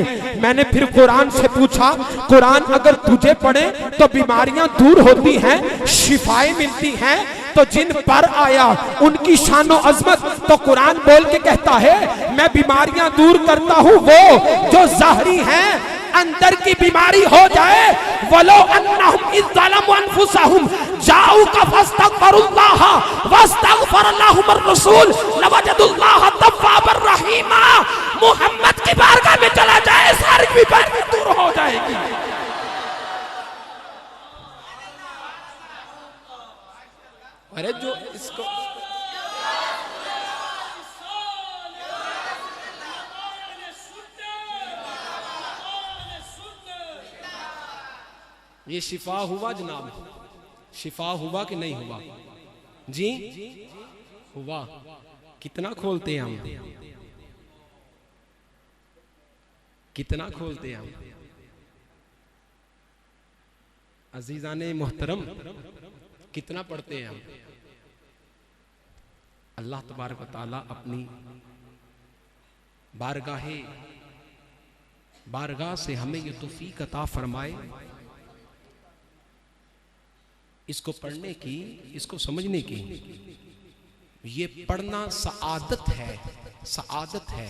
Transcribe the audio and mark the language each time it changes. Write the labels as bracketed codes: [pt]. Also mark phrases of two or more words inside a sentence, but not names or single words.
[hi] मैंने फिर कुरान से पूछा, कुरान अगर तुझे पढ़े तो बीमारियां दूर होती हैं, शिफाएं मिलती हैं, तो जिन पर आया उनकी शानो अजमत तो कुरान बोल के कहता है मैं बीमारियां दूर करता हूं। वो जो ज़ाहरी हैं अंदर की बीमारी हो जाए, [ar] ولو أنهم إذ ظلموا أنفسهم جاءوك فاستغفروا الله واستغفر لهم الرسول لوجدوا الله توابا رحيما. [hi] मोहम्मद की बारगाह में चला जाए सारी बीमारी दूर हो जाएगी। अरे जो इसको ये शिफा हुआ जनाब, शिफा हुआ कि नहीं हुआ जी, हुआ। कितना खोलते हैं हम, कितना खोलते हैं हम अजीजाने मोहतरम, कितना पढ़ते हैं हम। अल्लाह तबारक व तआला अपनी बारगाह से हमें ये तौफीक अता फरमाए इसको पढ़ने की, इसको समझने की। ये पढ़ना सआदत है, सआदत है।